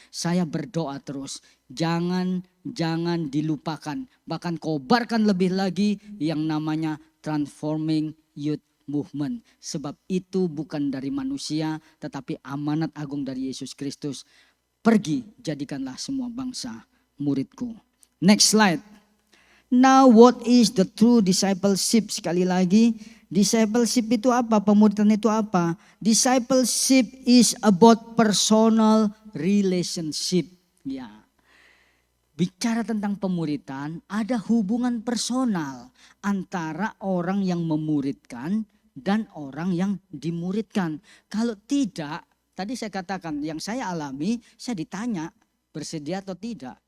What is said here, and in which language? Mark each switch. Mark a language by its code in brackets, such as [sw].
[id] Saya berdoa terus, jangan dilupakan, bahkan kobarkan lebih lagi yang namanya [en] transforming youth movement. [id] Sebab itu bukan dari manusia, tetapi amanat agung dari Yesus Kristus. Pergi, jadikanlah semua bangsa muridku. [en] Next slide. Now what is the true discipleship? [id] Sekali lagi, discipleship itu apa? Pemuritan itu apa? [en] Discipleship is about personal relationship. [id] Ya. Bicara tentang pemuritan, ada hubungan personal antara orang yang memuridkan dan orang yang dimuridkan. Kalau tidak, tadi saya katakan yang saya alami, saya ditanya bersedia atau tidak.